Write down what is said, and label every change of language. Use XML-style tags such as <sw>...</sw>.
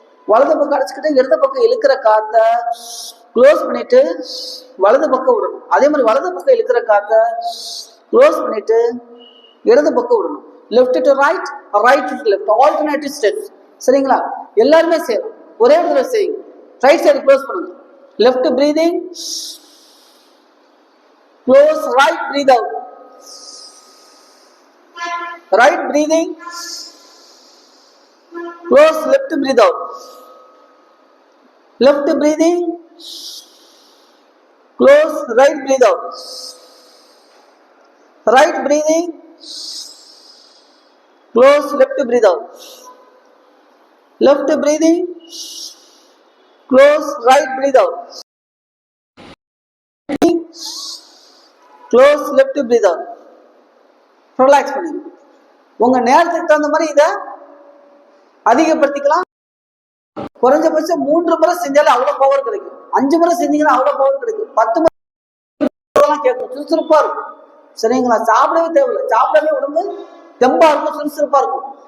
<ta>வலது பக்கம் அடைச்சிக்கிட்டு இடது பக்கம் இழுக்கிற காத்த க்ளோஸ் பண்ணிட்டு வலது பக்கம் விடணும். அதே மாதிரி வலது பக்கம் இழுக்கிற காத்த க்ளோஸ் பண்ணிட்டு இடது பக்கம் விடணும்.</ta> <en>Left to right, right to left, alternative steps.</en> <ta>சரிங்களா? எல்லாருமே செய்யணும், ஒரே ஒரு தடவை செய்யுங்க.</ta> <en>Right side close பண்ணுங்க, left breathing, close, right breathe out, right breathing, close, left breathe out, left breathing, close, right breathe out, right breathing, close, left breathe out, left breathing, close, right breathe out, close, left breathe out.</en> <ta>Relax பண்ணுங்க. உங்க நேரத்துக்கு தகுந்த மாதிரி இதை அதிகப்படுத்திக்கலாம். குறைஞ்சபட்சம் 3 முறை செஞ்சாலே அவ்வளவு பவர் கிடைக்கும். 5 முறை செஞ்சீங்கன்னா அவ்வளவு பவர் கிடைக்கும். 10 முறை கேட்கும், சுறுசுறுப்பா இருக்கும். சரிங்களா? சாப்பிடவே தேவையில்லை, சாப்பிடவே உடம்பு தெம்பா இருக்கும், சுறுசுறுப்பா இருக்கும்.</ta>